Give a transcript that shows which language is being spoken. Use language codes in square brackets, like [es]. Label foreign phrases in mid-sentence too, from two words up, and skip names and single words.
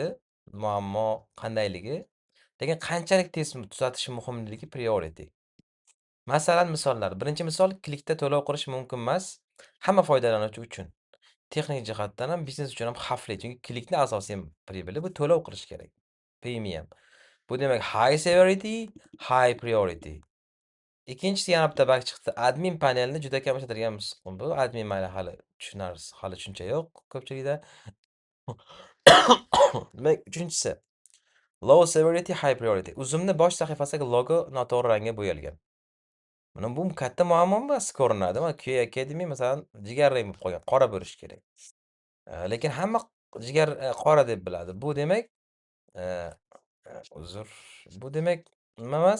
[uz] Muammo qandayligi, lekin qanchalik tez tuzatish muhimligi priority. Masalan, misollar. Birinchi misol, klikda to'lov qilish mumkin emas hamma foydalanuvchi uchun. Texnik jihatdan ham, biznes uchun ham xavfli. Chunki klikni asosiy pribili bu to'lov qilish kerak. [en] Premium. Bu demak high severity, high priority. [uz] Ikkinchisi yana bitta bug chiqdi. Admin panelni juda kam ishlatilgan bu. Admin mayli hali tushunarsiz, hali tushuncha yo'q ko'pchilikda. Demak, uchinchisi [en] low severity, high priority. [uz] Uzumni bosh sahifasidagi logo noto'g'ri rangga bo'yalgan. Mana bu katta muammo emas ko'rinadi. Mana [en] QA Academy [uz] masalan jigarrang bo'lib qolgan, qora bo'lishi kerak. Lekin hamma jigar qora deb biladi. Bu demak, e, uzr. Bu demak nima emas?